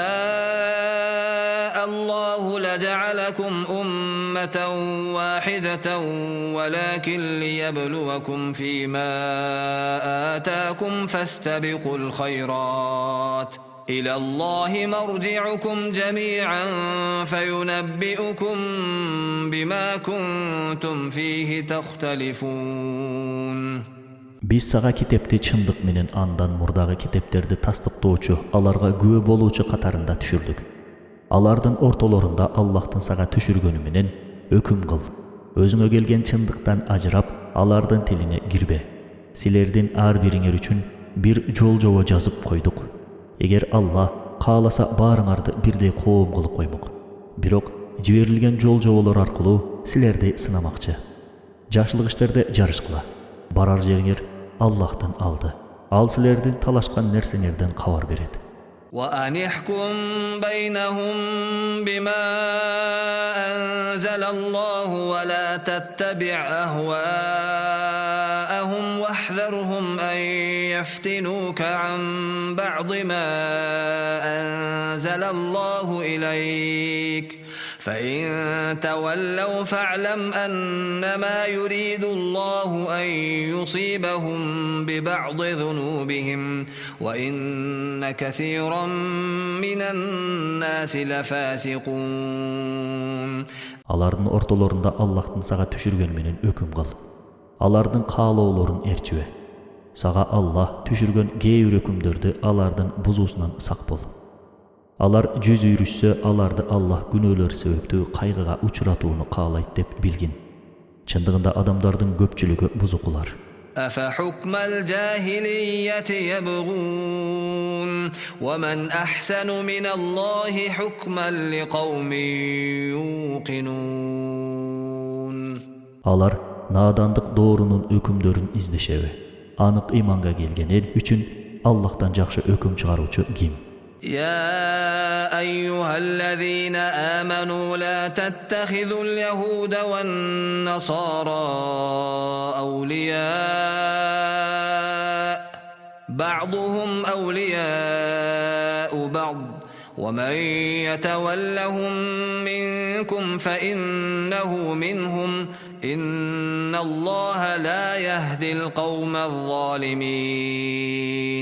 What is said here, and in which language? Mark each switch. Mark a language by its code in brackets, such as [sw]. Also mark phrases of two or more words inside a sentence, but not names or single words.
[ar] شاء الله لجعلكم أمة واحدة ولكن ليبلوكم فيما آتاكم فاستبقوا الخيرات إلى الله مرجعكم جميعا فينبئكم بما كنتم فيه تختلفون. [ky] Биз сага китепти чындык менен андан мурдагы китептерди тастыктоочу, аларга күбө болуучу катарында түшүрдүк. Алардын ортолорунда Аллахтын сага түшүргөнү менен өкүм кыл. Өзүңө келген чындыктан ажырап, алардын тилине кирбе. Силердин ар бириңер үчүн бир жол-жобо жазып койдук. Эгер Аллах кааласа баарыңарды бирдей коом кылып коймок. Бирок жиберилген жол-жоболор аркылуу силерди сынамакчы. Жакшылык иштерде жарышкыла. Барар жериңер Аллахтын алды. Ал силердин талашкан нерсеңерден кабар берет. [ar] وأنحكم بينهم بما أنزل الله ولا تتبع أهواءهم واحذرهم أن يفتنوك عن بعض ما أنزل الله إليك فإن تولوا فاعلم أنما يريد الله أن يصيبهم ببعض ذنوبهم وإن كثيرا من الناس لفاسقون. [ky] Алардын ортолорунда Аллахтын сага түшүргөн менен өкүм кыл. Алардын каалоолорун эрчибе. Сага Аллах түшүргөн кээ бир өкүмдөрдү алардын бузуусунан сак бол. Алар жүз үйрүшсө, аларды Аллах күнөөлөр себептүү кайгыга учуратууну каалайт деп билгин. Чындыгында адамдардын көпчүлүгү бузукулар. [ar] أفحكم الجاهلية يبغون ومن أحسن من الله حكما لقوم يوقنون. [ky] Алар надандык доорунун өкүмдөрүн издешеби. Анык иманга келген эл үчүн Аллахтан жакшы өкүм чыгаруучу ким? [ar] يا أيها الذين آمنوا لا تتخذوا اليهود والنصارى أولياء بعضهم أولياء بعض ومن يتولهم منكم فإنه منهم إن الله لا يهدي القوم الظالمين.